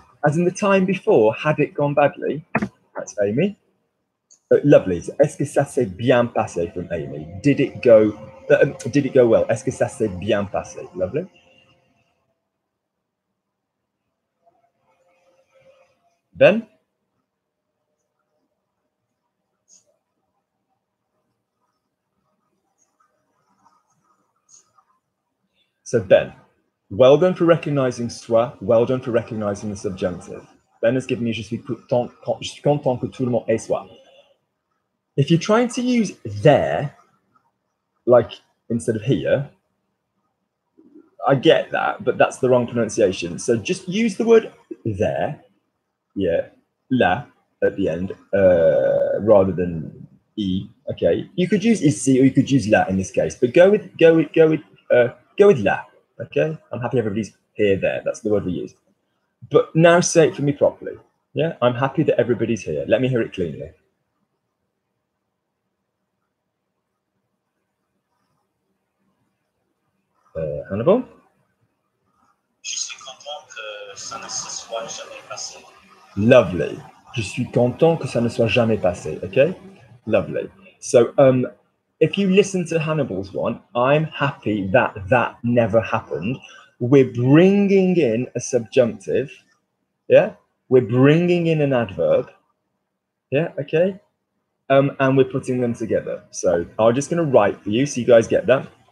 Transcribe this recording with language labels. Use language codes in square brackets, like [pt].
[en] As in the time before, had it gone badly? That's Amy. Lovely. So, est-ce que ça s'est bien passé from Amy? Did it go well? [fr] Est-ce que ça s'est bien passé? [en] Lovely. Ben? So Ben, well done for recognizing soit, well done for recognizing the subjunctive. Ben has given me je suis content que tout le monde est soit. If you're trying to use there, like instead of here, I get that, but that's the wrong pronunciation. So just use the word there, yeah, la at the end, rather than e. Okay, you could use ici or you could use la in this case, but go with la. Okay, I'm happy everybody's here, there. That's the word we use. But now say it for me properly. Yeah, I'm happy that everybody's here. Let me hear it cleanly. Hannibal? [fr] Je suis content que ça ne se soit jamais passé. [en] Lovely. [fr] Je suis content que ça ne soit jamais passé. [en] Okay, lovely. So, if you listen to Hannibal's one, I'm happy that never happened. We're bringing in a subjunctive. Yeah, we're bringing in an adverb. Yeah, okay. And we're putting them together. So I'm just going to write for you so you guys get that.